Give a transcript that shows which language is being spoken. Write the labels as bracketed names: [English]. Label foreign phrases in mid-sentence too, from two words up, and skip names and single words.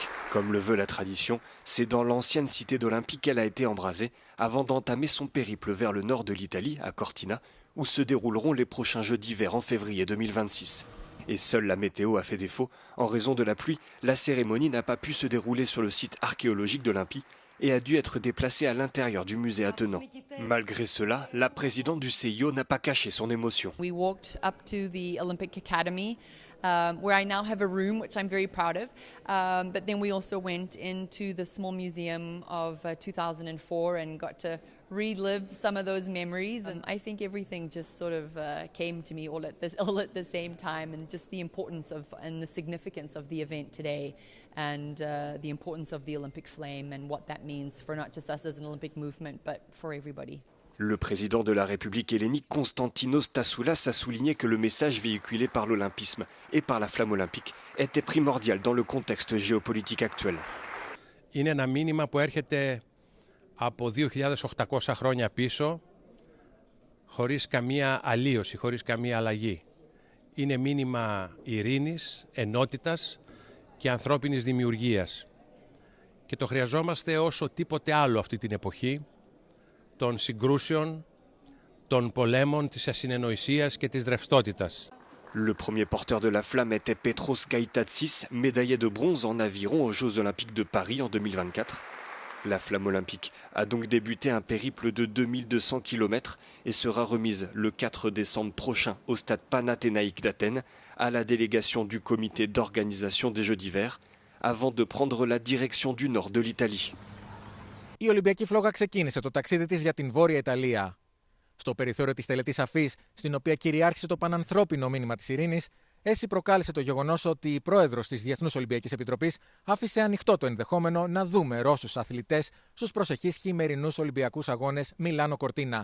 [French] Comme le veut la tradition, c'est dans l'ancienne cité d'Olympique qu'elle a été embrasée, avant d'entamer son périple vers le nord de l'Italie, à Cortina, où se dérouleront les prochains Jeux d'hiver en février 2026. Et seule la météo a fait défaut. En raison de la pluie, la cérémonie n'a pas pu se dérouler sur le site archéologique d'Olympie et a dû être déplacée à l'intérieur du musée attenant. Malgré cela, la présidente du CIO n'a pas caché son émotion. [English] We walked up to the Olympic Academy, where I now have a room, which I'm very proud of. But then we also went into the small museum of 2004 and got to relive some of those memories. And I think everything just sort of came to me all at the same time, and just the importance of and the significance of the event today, and the importance of the Olympic flame and what that means for not just us as an Olympic movement, but for everybody. [French] Le président de la République hellénique, Konstantinos Tassoulas, a souligné que le message véhiculé par l'olympisme et par la flamme olympique était primordial dans le contexte géopolitique actuel. [Greek] Είναι ένα μήνυμα που έρχεται από 2.800 χρόνια πίσω, χωρίς καμία αλλίωση, χωρίς καμία αλλαγή. Είναι μήνυμα ειρήνης, ενότητας και ανθρώπινης δημιουργίας. Και το χρειαζόμαστε όσο τίποτε άλλο αυτή την εποχή, των συγκρούσεων, των πολέμων, της ασυνεννοησίας και της ρευστότητας. [French] Le premier porteur de la flamme était Petros Kaitatsis, médaillé de bronze en aviron aux Jeux Olympiques de Paris en 2024. La flamme olympique a donc débuté un périple de 2200 km et sera remise le 4 décembre prochain au stade panathénaïque d'Athènes à la délégation du comité d'organisation des Jeux d'hiver avant de prendre la direction du nord de l'Italie. [Greek] Η Ολυμπιακή Φλόγα ξεκίνησε το ταξίδι της για την Βόρεια Ιταλία. Στο περιθώριο της τελετής αφής, στην οποία κυριάρχησε το πανανθρώπινο μήνυμα της ειρήνης, έτσι προκάλεσε το γεγονός ότι η πρόεδρος της Διεθνούς Ολυμπιακής Επιτροπής άφησε ανοιχτό το ενδεχόμενο να δούμε Ρώσους αθλητές στους προσεχείς χειμερινούς Ολυμπιακούς Αγώνες Μιλάνο Κορτίνα.